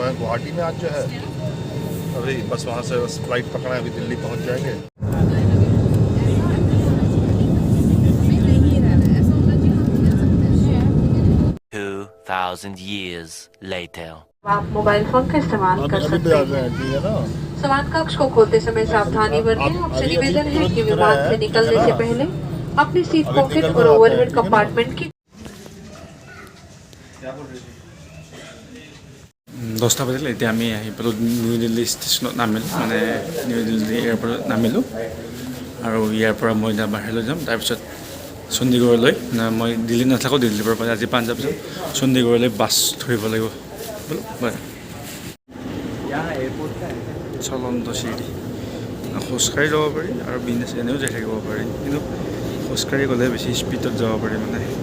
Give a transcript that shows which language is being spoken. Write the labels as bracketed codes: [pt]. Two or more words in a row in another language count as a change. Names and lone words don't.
[hi] हैं गुवाहाटी में आज जो है अभी बस वहाँ से बस फ्लाइट पकड़ा है अभी दिल्ली पहुँच जाएंगे [en] 2000 years later. [hi] आप मोबाइल फोन का इस्तेमाल कर सकते हैं समान कक्ष को खोलते समय सावधानी बरतें आपसे निवेदन है कि विमान से निकलने से पहले अपनी सीट पॉकेट और ओवरहेड कंपार्टमेंट की [as] 10টা বাজিলে এতিয়া আমি আহি পালোঁ নিউ দিল্লী ষ্টেচনত নামিলোঁ মানে নিউ দিল্লী এয়াৰপৰ্টত নামিলোঁ আৰু ইয়াৰ পৰা মই এতিয়া বাহিৰলৈ যাম তাৰপিছত চণ্ডীগড়লৈ মই দিল্লী নাথাকোঁ দিল্লীৰ পৰা আজি পাঞ্জাৱ যাম চণ্ডীগড়লৈ বাছ ধৰিব লাগিব চলন্ত চিৰি খোজকাঢ়ি যাব পাৰি আৰু বিজনেছ এনেও যাই থাকিব পাৰি কিন্তু খোজকাঢ়ি গ'লে বেছি স্পীডত যাব পাৰি মানে